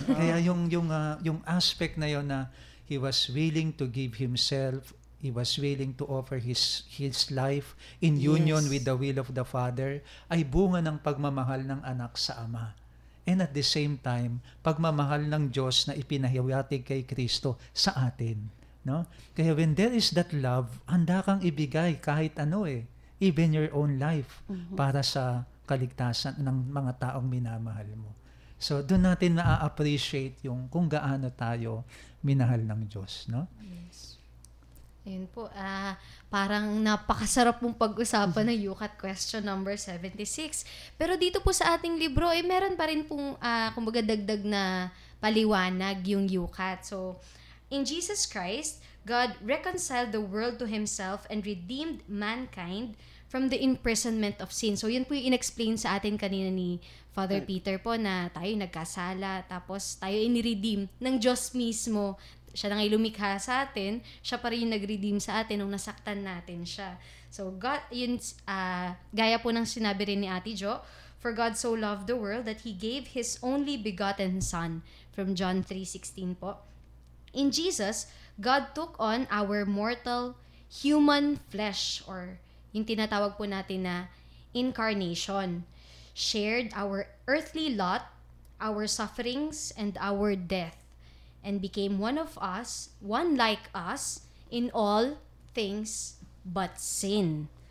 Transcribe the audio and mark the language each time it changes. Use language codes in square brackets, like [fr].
[tl] Kaya yung aspect na yun na [en] he was willing to give himself, he was willing to offer his life in union Yes. with the will of the Father, [tl] ay bunga ng pagmamahal ng anak sa Ama. [en] And at the same time, [tl] pagmamahal ng Diyos na ipinahiwatig kay Kristo sa atin. No? Kaya [en] when there is that love, [tl] handa kang ibigay kahit ano [en] even your own life [tl] para sa kaligtasan ng mga taong minamahal mo. So doon natin na-appreciate yung kung gaano tayo minahal ng Diyos, no? Yes. Ayun po, parang napakasarap mong pag-usapan ng UCAT question number 76. Pero dito po sa ating libro, meron pa rin pong, kumbaga dagdag na paliwanag yung UCAT. [en] So, in Jesus Christ, God reconciled the world to Himself and redeemed mankind from the imprisonment of sin. [tl] So, yun po yung in-explain sa atin kanina ni Father Peter po na tayo nagkasala, tapos tayo in-redeem ng Diyos mismo. Siya na ngayon lumikha sa atin, siya pa rin yung nag-redeem sa atin nung nasaktan natin siya. [en] So, God, [tl] yun, gaya po ng sinabi rin ni Ate Jo, [en] for God so loved the world that He gave His only begotten Son, from John 3:16 po. In Jesus, God took on our mortal human flesh, or [tl] yung tinatawag po natin na [en] incarnation, shared our earthly lot, our sufferings, and our death, and became one of us, one like us, in all things but sin.